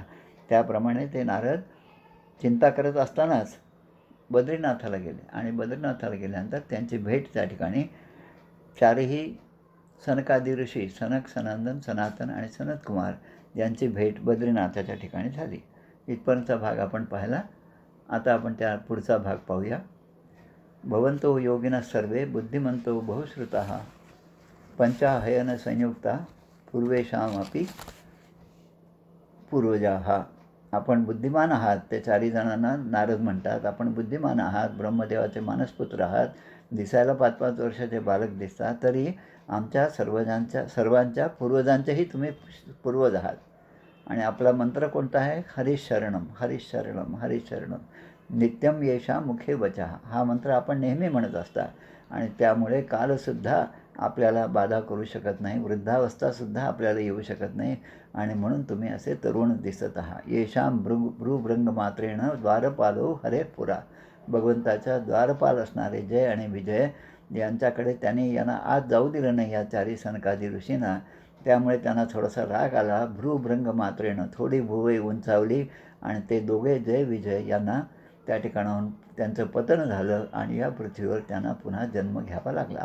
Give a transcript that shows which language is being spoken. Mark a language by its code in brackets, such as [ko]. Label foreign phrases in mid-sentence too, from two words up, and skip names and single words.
[mr] त्याप्रमाणे ते नारद चिंता करत असतानाच बद्रीनाथाला गेले आणि बद्रीनाथाला गेल्यानंतर त्यांची भेट त्या ठिकाणी चारही सनकादी ऋषी सनक, सनंदन, सनातन आणि सनत कुमार यांची भेट बद्रीनाथाच्या ठिकाणी झाली. इथपर्यंतचा भाग आपण पाहिला. आता आपण त्या पुढचा भाग पाहूया. [sa] भवन्तो योगिनः सर्वे बुद्धिमन्तो बहुश्रुताः, पंचाहयन संयुक्ता पूर्वेषामपि पूर्वजाः. [mr] आपण बुद्धिमान आहात, ते 4 जणांना नारद म्हणतात. आपण बुद्धिमान आहात, ब्रह्मदेवाचे मानसपुत्र आहात, दिसायला 5-5 वर्षाचे बालक दिसतात, तरी आमच्या सर्वांच्या पूर्वजांचेही तुम्ही पूर्वज आहात. आणि आपला मंत्र कोणता आहे? [sa] हरिशरणम हरिशरणम हरिशरणम नित्यम येषा मुखे वचः. [mr] हा मंत्र आपण नेहमी म्हणत असता आणि त्यामुळे कालसुद्धा आपल्याला बाधा करू शकत नाही, वृद्धावस्थासुद्धा आपल्याला येऊ शकत नाही. आणि म्हणून तुम्ही असे तरुण दिसत आहात. [sa] येशाम भ्रूभृंग मात्रेण द्वारपालो हरे पुरा. [mr] भगवंताच्या द्वारपाल असणारे जय आणि विजय यांच्याकडे त्यांनी यांना आज जाऊ दिलं नाही या 4 सनकादी ऋषींना. त्यामुळे त्यांना थोडासा राग आला. भ्रूभृंग मात्रेनं थोडी भुवई उंचावली आणि ते दोघे जय विजय यांना त्या ठिकाणाहून त्यांचं पतन झालं आणि या पृथ्वीवर त्यांना पुन्हा जन्म घ्यावा लागला.